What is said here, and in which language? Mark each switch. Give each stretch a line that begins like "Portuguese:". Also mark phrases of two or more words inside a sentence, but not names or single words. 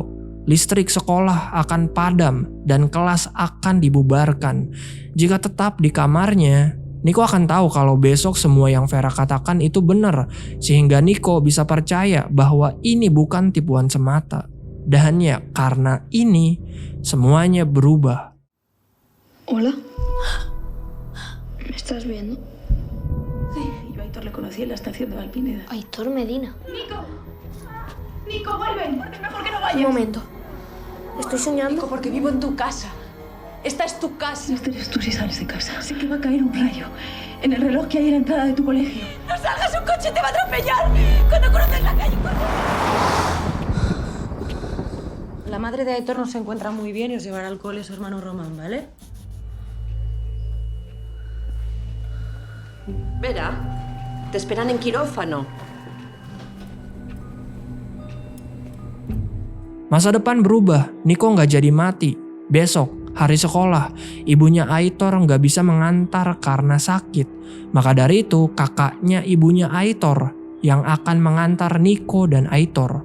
Indonesian: Listrik sekolah akan padam dan kelas akan dibubarkan. Jika tetap di kamarnya, Nico akan tahu kalau besok semua yang Vera katakan itu benar. Sehingga Nico bisa percaya bahwa ini bukan tipuan semata. Dan ya karena ini semuanya berubah.
Spanish: Hola. ¿Me estás viendo? Sí, yo a Aitor le conocí en la estación de Valpineda. Aitor Medina. Nico, vuelven. Mejor que no vayas. Un momento. ¿Estoy soñando? Nico, porque vivo en tu casa. Esta es tu casa. Este eres tú si sales de casa. Sé que va a caer un rayo en el reloj que hay en la entrada de tu colegio. ¡No salgas! ¡Un coche te va a atropellar! Cuando cruces la calle, corre. La madre de Aitor no se encuentra muy bien y os llevará al cole su hermano Román, ¿vale? Vera, te esperan en quirófano.
Indonesian: Masa depan berubah, Nico gak jadi mati. Besok, hari sekolah, ibunya Aitor gak bisa mengantar karena sakit. Maka dari itu, kakaknya ibunya Aitor yang akan mengantar Nico dan Aitor.